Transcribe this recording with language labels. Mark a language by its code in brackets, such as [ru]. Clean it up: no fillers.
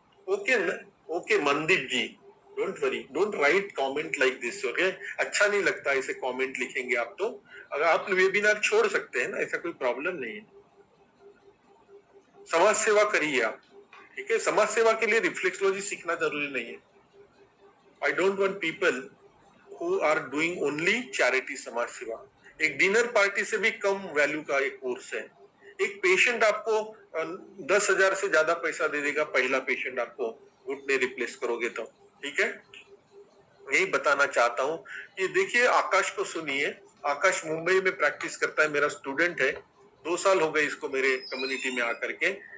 [en] Okay Mandeep ji, don't worry, don't write comment like this, okay. [hi] अच्छा नहीं लगता ऐसे कमेंट लिखेंगे आप तो। अगर आप वेबिनार छोड़ सकते हैं ना, ऐसा कोई प्रॉब्लम नहीं है। समाज सेवा करिए आप, ठीक है। समाज सेवा के लिए रिफ्लेक्सोलॉजी सीखना जरूरी नहीं है। [en] I don't want people who are doing only charity [hi] समाज सेवा। एक डिनर पार्टी से भी कम वैल्यू का एक कोर्स है। एक पेशेंट आपको 10,000 से ज्यादा पैसा दे देगा, पहला पेशेंट आपको घुटने रिप्लेस करोगे तो, ठीक है। यही बताना चाहता हूँ कि देखिए, आकाश को सुनिए। आकाश मुंबई में प्रैक्टिस करता है, मेरा स्टूडेंट है, 2 साल हो गए इसको मेरे कम्युनिटी में आकर के।